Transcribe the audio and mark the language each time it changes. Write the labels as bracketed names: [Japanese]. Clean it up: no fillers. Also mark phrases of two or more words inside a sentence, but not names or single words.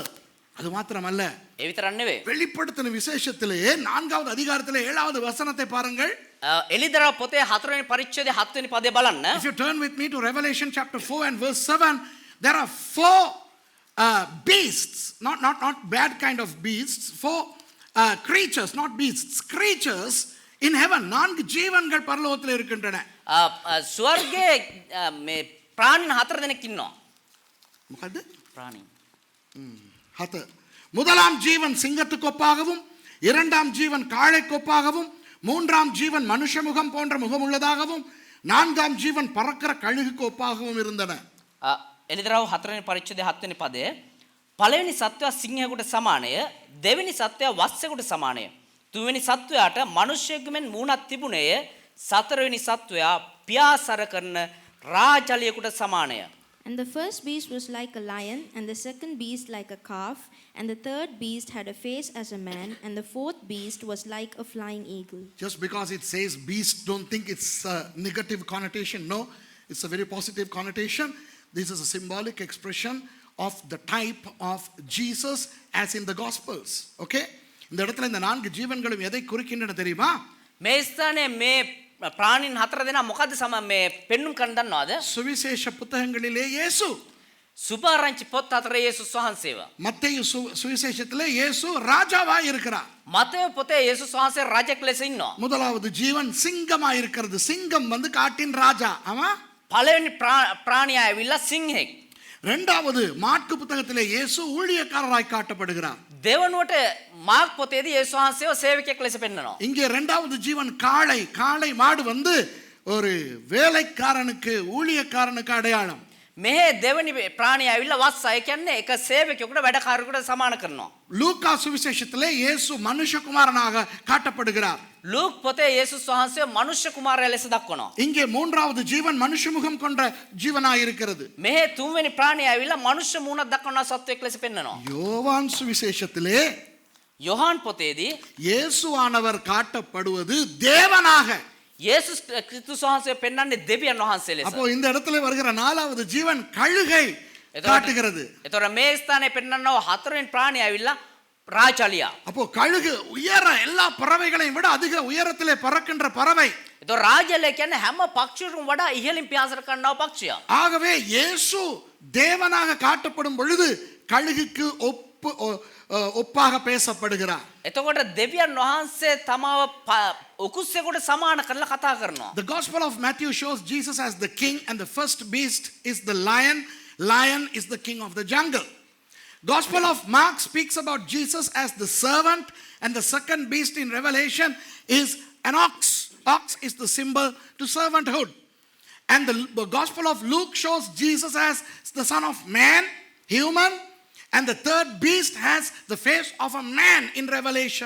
[Tamil] அது மாத்திரமல்ல, [Sinhala] ඒ විතරක් නෙවෙයි. [Tamil] வெளிப்படுத்தின விசேஷத்திலே 4வது அதிகாரத்திலே 7வது வசனத்தை பாருங்கள். [Sinhala] එලිදරව් පොතේ 4 වෙනි පරිච්ඡේදයේ 7 වෙනි පදේ බලන්න. [English] If you turn with me to Revelation chapter 4 and verse 7, there are 4 beasts, not bad kind of beasts, 4 creatures, not beasts, creatures in heaven. [Tamil] 4 ஜீவன்கள் பரலோகத்தில் இருக்கின்றன. [Sinhala] ස්වර්ගයේ මේ ප්‍රාණීන් 4 දෙනෙක් ඉන්නවා. මොකද්ද? ප්‍රාණීන්. හත. [Tamil] முதலாம் ஜீவன் சிங்கத்துக்கு ஒப்பாகவும், இரண்டாம் ஜீவன் காளைக்கு ஒப்பாகவும், மூன்றாம் ஜீவன் மனுஷ முகம் போன்ற முகம் உள்ளதாகவும், நான்காம் ஜீவன் பறக்கிற கழுகுக்கு ஒப்பாகவும் இருந்தன. [Sinhala] එළිදරව් 4 වෙනි පරිච්ඡේදයේ 7 වෙනි පදය. පළවෙනි සත්වයා සිංහයෙකුට සමානය, දෙවෙනි සත්වයා වස්සෙකුට සමානය. තුන්වෙනි සත්වයාට මිනිසෙකු මෙන් මූණක් තිබුණේය. සතරවෙනි සත්වයා පියාසර කරන රාජලියෙකුට සමානය. [English] And the first beast was like a lion, and the second beast like a calf, and the third beast had a face as a man, and the fourth beast was like a flying eagle. Just because it says beast, don't think it's a negative connotation. No, it's a very positive connotation. This is a symbolic expression of the type of Jesus as in the Gospels. Okay? [Tamil] இந்த இடத்துல இந்த நான்கு ஜீவன்களும் எதை குறிக்கின்றன தெரியுமா? [Sinhala] මේ ස්ථානයේ මේ ප්‍රාණීන් හතර දෙනා මොකද්ද මේ පෙන්눔 කරන්න දන්නවද? [Tamil] சுவிசேஷ புத்தகங்களிலே இயேசு. [Sinhala] සුභාරංචි පොත් හතරේ යේසුස් වහන්සේව. [Tamil] மத்தேயு சுவிசேஷத்திலே இயேசு ராஜாவாய் இருக்கிறார். [Sinhala] මතේයු පොතේ යේසුස් වහන්සේ රජෙක් ලෙස ඉන්නවා. [Tamil] முதலாவது ஜீவன் சிங்கமாய் இருக்கிறது. சிங்கம் வந்து காட்டின் ராஜா. ஆமா? [Sinhala] පළවෙනි ප්‍රාණියා ඇවිල්ලා සිංහෙක්. [Tamil] இரண்டாவது மாற்கு புத்தகத்திலே இயேசு ஊழியக்காரராய் காட்டப்படுகிறார். [Sinhala] දෙවනුවට මාර්ක් පොතේදී යේසුස් වහන්සේව සේවකයෙක් ලෙස පෙන්වනවා. [Tamil] இங்கே இரண்டாவது ஜீவன் காளை மாடு வந்து ஒரு வேலைக்காரனுக்கு ஊழியக்காரனுக்கு அடையாளம். [Sinhala] මෙහි දෙවනි ප්‍රාණියා ඇවිල්ලා වස්ස. ඒ කියන්නේ එක සේවකයෙකුට වැඩකාරයෙකුට සමාන කරනවා. [Tamil] லூக்கா சுவிசேஷத்திலே இயேசு மனுஷகுமாரனாக காட்டப்படுகிறார். [Sinhala] ලූක් පොතේ යේසුස් වහන්සේ මනුෂ්‍ය කුමාරයා ලෙස දක්වනවා. [Tamil] இங்கே மூன்றாவது ஜீவன் மனுஷ முகம் கொண்ட ஜீவனாய் இருக்கிறது. [Sinhala] මෙහි තුන්වෙනි ප්‍රාණියා ඇවිල්ලා මනුෂ්‍ය මූණක් දක්වන සත්වයෙක් ලෙස පෙන්වනවා. [Tamil] யோவான் சுவிசேஷத்திலே [Sinhala] යොහාන් පොතේදී [Tamil] இயேசுவானவர் காட்டப்படுவது தேவனாக. [Sinhala] යේසුස් ක්‍රිස්තුස් වහන්සේ පෙන්වන්නේ දෙවියන් වහන්සේ ලෙස. [Tamil] அப்போ இந்த இடத்துல வருகிற நாலாவது ஜீவன் கழுகை காட்டுகிறது. [Sinhala] එතකොට මේ ස්ථානයේ පෙන්වන්නව හතරවෙනි ප්‍රාණියා ඇවිල්ලා ராஜாலியா. [Tamil] அப்போ கழுகு உயர எல்லா பறவைகளையும் விட அதிக உயரத்திலே பறக்கின்ற பறவை. [Sinhala] එතකොට රාජාලියා කියන්නේ හැම පක්ෂියකටම වඩා ඉහළින් පියාසර කරනව පක්ෂියා. [Tamil] ஆகவே இயேசு தேவனாக காட்டப்படும் பொழுது கழுகுக்கு ஒப்பாக பேசப்படுகிறார். [Sinhala] එතකොට දෙවියන් වහන්සේ තමාව උකුස්සෙකුට සමාන කරලා කතා කරනවා. [English] The Gospel of Matthew shows Jesus as the king, and the first beast is the lion. Lion is the king of the jungle. Gospel of Mark speaks about Jesus as the servant, and the second beast in Revelation is an ox. Ox is the symbol to servanthood. And the Gospel of Luke shows Jesus as the Son of Man, human, and the third beast has the face of a man in Revelation.